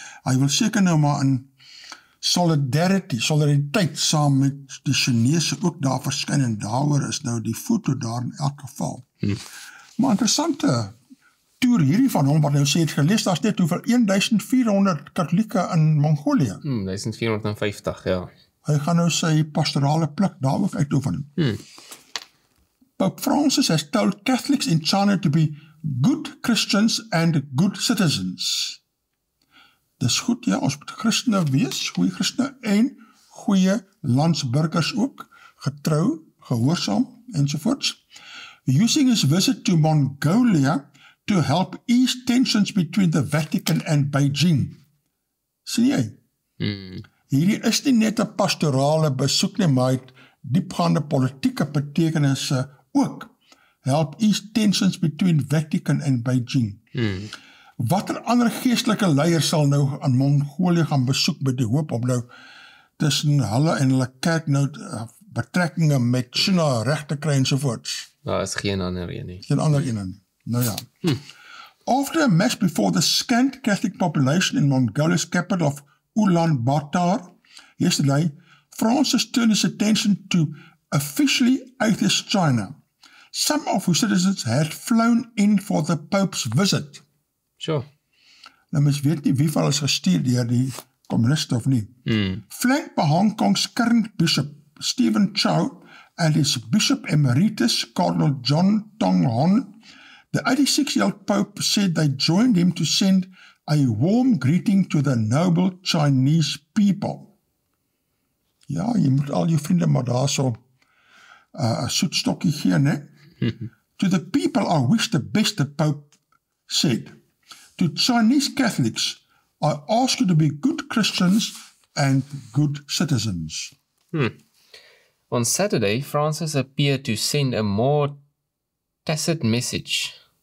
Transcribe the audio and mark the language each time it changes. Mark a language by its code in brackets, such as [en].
[af] Hy wil seker nou maar in solidariteit saam met die Chinese ook daar verskyn, en daaroor is nou die foto daar in elk geval. Maar interessante toer hierdie van hom, wat nou sê het gelees, daar is net hoeveel 1400 katholieke in Mongolië. 1450, ja. Hy gaan nou sy pastorale plek daar ook uitoefen. [en] Pope Francis has told Catholics in China to be good Christians and good citizens. [af] Dis goed, ja, ons moet Christene wees, goeie Christene en goeie landsburgers ook, getrou, gehoorsaam, ensovoorts. [en] Using his visit to Mongolia to help ease tensions between the Vatican and Beijing. [af] Sien jy? Hierdie is nie net 'n pastorale besoek nie, maar het diepgaande politieke betekenisse ook. [en] Help ease tensions between Vatican and Beijing. [af] Watter ander geestelike leiers sal nou aan Mongolië gaan besoek met die hoop om nou tussen hulle en hulle kerk nou betrekkinge met China reg te kry ensovoorts? Daar is geen ander een nie. Geen ander een nie. Nou ja. [en] After a mass before the scant Catholic population in Mongolia's capital of Ulaanbaatar yesterday, Francis turned his attention to officially atheist China, some of whose citizens had flown in for the Pope's visit. Sure. [af] Nou mens weet nie wie van hulle is gestuur deur die communiste of nie. [en] Flanked by Hong Kong's current bishop, Stephen Chow, and his bishop emeritus, Cardinal John Tong Hon, the 86-year-old Pope said they joined him to send a warm greeting to the noble Chinese people. [af] Ja, jy moet al jou vriende maar daar so 'n soetstokkie gee, né? [en] To the people I wish the best, the Pope said. To Chinese Catholics, I ask you to be good Christians and good citizens. On Saturday, Francis appeared to send a more tacit message.